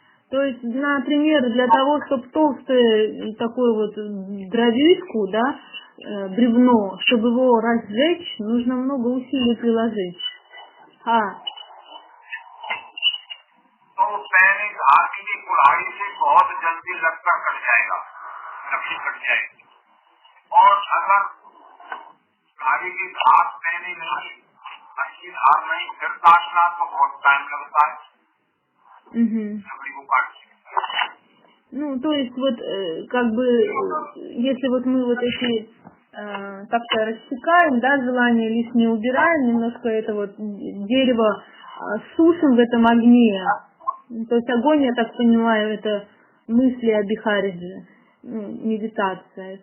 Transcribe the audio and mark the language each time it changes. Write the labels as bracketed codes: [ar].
[ru] То есть, например, для того, чтобы толстую такую вот дровишку, да, бревно, чтобы его разжечь, нужно много усилий приложить. [hi] तो पैनी धार की कुल्हाड़ी से बहुत जल्दी लक्कड़ कट जाएगा, लकड़ी कट जाएगी। और अगर कुल्हाड़ी की धार पैनी नहीं, अच्छी धार नहीं, फिर काटना तो बहुत टाइम लगता है लकड़ी को काटने। [ru] Ну, то есть вот, как бы, если вот мы вот эти как-то рассекаем, да, желание лишнее убираем, немножко это вот дерево сушим в этом огне. То есть огонь, я так понимаю, это мысли о Бихариджи, медитация.